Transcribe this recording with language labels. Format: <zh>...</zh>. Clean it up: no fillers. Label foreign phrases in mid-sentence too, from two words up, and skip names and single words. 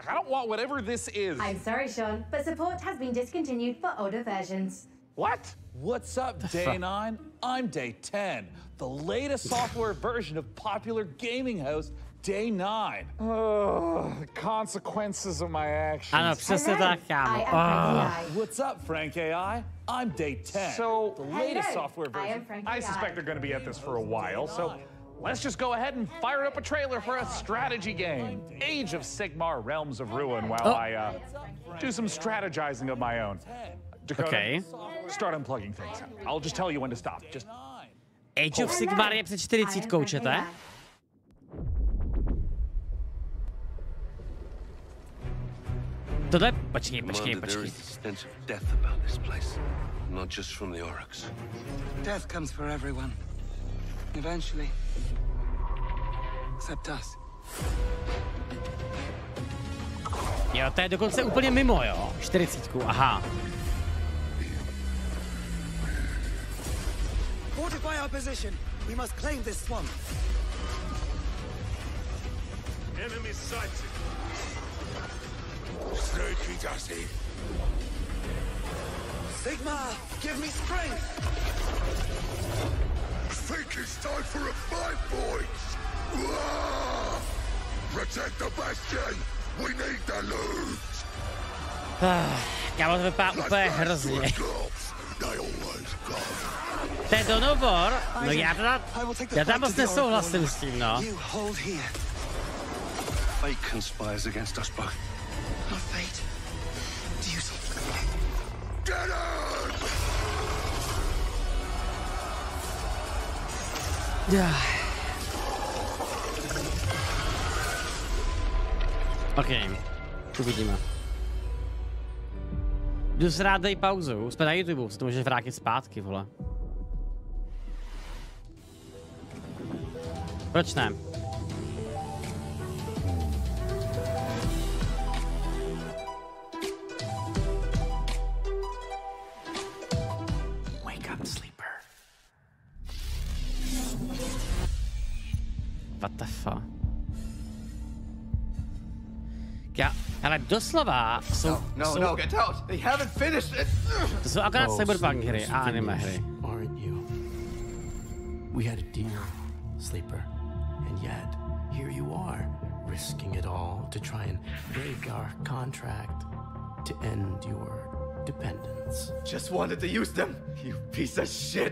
<en>I don't want whatever this is. I'm sorry, Sean, but support has been discontinued for older versions. What? What's up, Day 9? I'm Day 10, the latest software version of popular gaming host Day 9. The consequences of my actions.</en> <cs>Ano, přesně tak, kámo.</cs> <en>What's up, Frank AI? I'm Day 10, so, the latest software version. I suspect they're going to be at this for a while, so let's just go ahead and fire up a trailer for a strategy game, Age of Sigmar Realms of Ruin, while I do some strategizing of my own. Dakota, start unplugging things. I'll just tell you when to stop. Just</en> <cs>Age of Sigmar je před 40, čete? Tohle, počkej.</cs> <en>There is a stench of death about this place, not just from the orcs. Death comes for everyone. Eventually. Except us.</en> <cs>Jo, to je dokonce úplně mimo, jo? 40, aha.</cs> <en>Fortify our position. We must claim this swamp. Enemy sighted. Sneaky Dusty. Sigma, give me strength. Think it's time for a fight, boys. Protect the bastion. We need the loot.</en> <cs>Kámo, to vypadá úplně hrozně. To je Donovor? No já tam moc nesouhlasím s tím, no.</cs> <en>Fate conspires against us both. Not fate. Duty. Get him!</en> <cs>OK, uvidíme. Jdu si rád, dej pauzu. Jsme na YouTube, se to můžeš vrátit zpátky, vole. Proč ne?</cs> <en>Wake up, sleeper. What the fuck?</en> <cs>Ale doslova jsou... No,</cs> <en>get out! They haven't finished it!</en> <cs>To jsou akorát cyberpunk hry a anime hry.</cs> <en>Aren't you? We had a deal, sleeper, and yet here you are, risking it all to try and break our contract to end your dependence. Just wanted to use them, you piece of shit!</en>